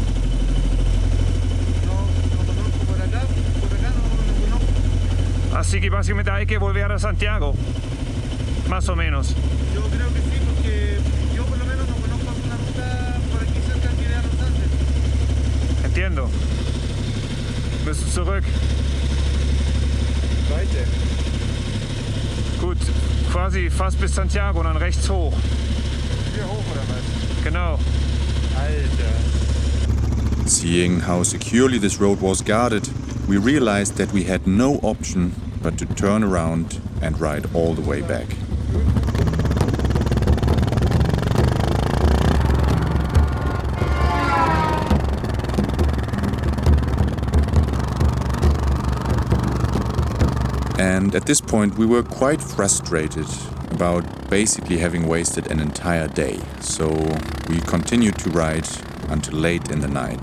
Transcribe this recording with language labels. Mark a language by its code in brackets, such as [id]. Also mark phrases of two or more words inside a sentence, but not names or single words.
[es] No conozco por acá no conozco. Así que básicamente hay que volver a Santiago. Más o menos. Yo creo que sí, porque yo por lo menos no conozco alguna ruta por aquí cerca que vea los Andes. Entiendo. [de] Bist du zurück? Weiter. Gut, quasi fast bis Santiago und dann rechts hoch. Hier hoch oder was? Genau. Alter. [en] Seeing how securely this road was guarded, we realized that we had no option but to turn around and ride all the way back. And at this point we were quite frustrated about basically having wasted an entire day, so we continued to ride until late in the night.